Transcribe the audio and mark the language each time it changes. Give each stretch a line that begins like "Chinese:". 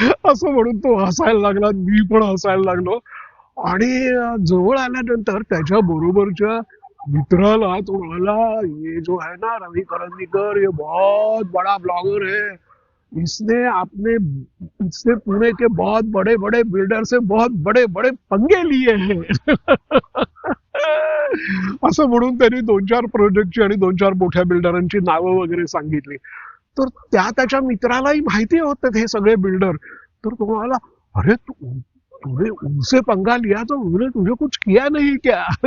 Marathi: असं म्हणून तो हसायला लागला, मी पण हसायला लागलो. आणि जवळ आल्यानंतर त्याच्या बरोबरच्या मित्राला तो म्हणाला,
Hindi: ये जो है ना रवि करंदीकर, ये बहुत बड़ा ब्लॉगर है. इसने आपने इसने पुणे के बहुत बड़े बड़े बिल्डर से बहुत बड़े बड़े पंगे लिए हैं.
Marathi: असं म्हणून त्यांनी 2-4 प्रोजेक्टची आणि 2-4 मोठ्या बिल्डरांची नावं वगैरे सांगितली. तर त्याच्या मित्रालाही माहिती होतं हे सगळे बिल्डर. तर तो म्हणाला,
Hindi: अरे तूने उनसे पंगा लिया तो उन्होंने तुझे कुछ किया नहीं क्या?